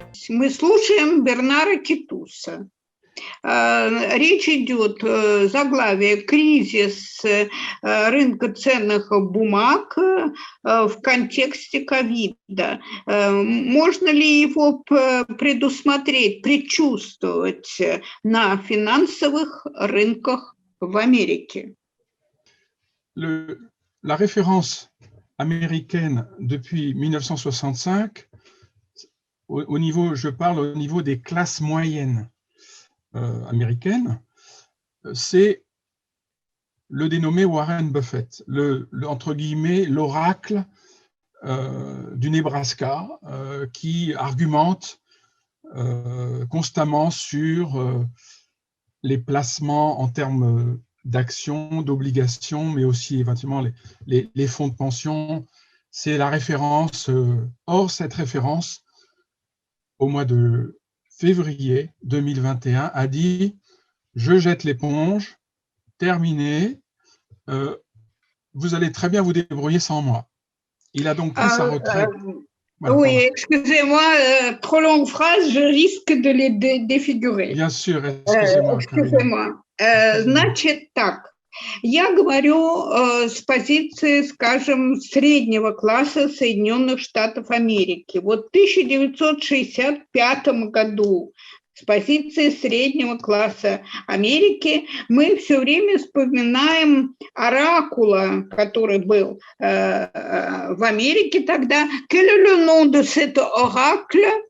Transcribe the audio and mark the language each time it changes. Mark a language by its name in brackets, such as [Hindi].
[Russian] Мы слушаем Бернара Китуса. Речь идет, заглавие «Кризис рынка ценных бумаг в контексте ковида». Можно ли его предусмотреть, предчувствовать на финансовых рынках в Америке? [French] La référence américaine depuis 1965, je parle au niveau des classes moyennes américaines, c'est le dénommé Warren Buffett, entre guillemets l'oracle du Nebraska qui argumente constamment sur les placements en termes d'actions, d'obligations, mais aussi éventuellement les fonds de pension. C'est la référence. Or, cette référence, au mois de février 2021, a dit « Je jette l'éponge, terminé, vous allez très bien vous débrouiller sans moi ». Il a donc pris sa retraite. Voilà, oui, excusez-moi, trop longue phrase, je risque de les défigurer. Bien sûr, excusez-moi. Excusez-moi. [Russian] Значит так, я говорю с позиции, скажем, среднего класса Соединенных Штатов Америки. Вот в 1965 году с позиции среднего класса Америки мы все время вспоминаем оракула, который был в Америке тогда. [French] Quel est le nom de cet oracle?